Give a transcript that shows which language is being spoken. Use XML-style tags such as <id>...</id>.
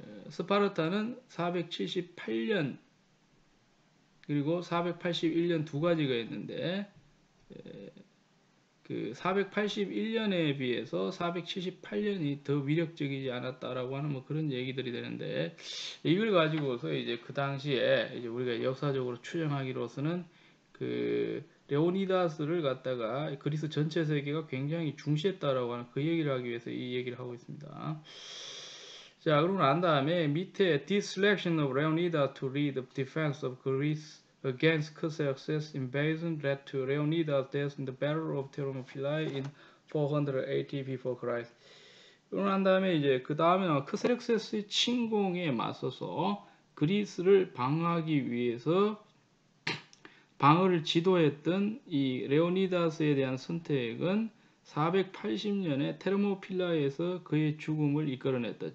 <ko>스파르타는 478년 그리고 481년 두 가지가 있는데, 그 481년에 비해서 478년이 더 위력적이지 않았다라고 하는 뭐 그런 얘기들이 되는데, 이걸 가지고서 이제 그 당시에 이제 우리가 역사적으로 추정하기로서는 그 레오니다스를 갖다가 그리스 전체 세계가 굉장히 중시했다라고 하는 그 얘기를 하기 위해서 이 얘기를 하고 있습니다. 자, 그러고 난 다음에 밑에</ko> <en>This selection of Leonidas to lead the defense of Greece against Xerxes' invasion led to Leonidas' death in the Battle of Thermopylae in 480 before Christ.</en> <ko>그러고 난 다음에 이제 그 다음에 크세렉세스의 침공에 맞서서 그리스를 방어하기 위해서 방어를 지도했던 이 레오니다스에 대한 선택은 480년에 테르모필라에서 그의 죽음을 이끌어냈다.</ko>